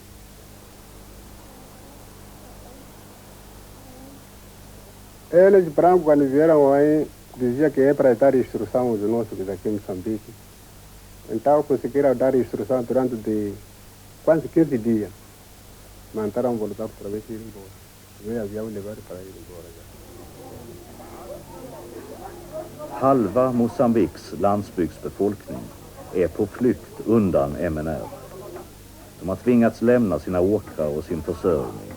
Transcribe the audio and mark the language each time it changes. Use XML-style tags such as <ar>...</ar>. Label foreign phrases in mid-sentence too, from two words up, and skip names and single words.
<pt>Eles brancos, quando vieram aí, diziam que é para dar instrução aos nossos aqui em Moçambique. Então conseguiram dar instrução durante quase 15 dias. Mandaram voltar para ver se ir embora. Veio avião levar para ir embora.</pt> <sv>Halva Moçambiques landsbygdsbefolkning är på flykt undan MNR. De har tvingats lämna sina åkrar och sin försörjning.</sv>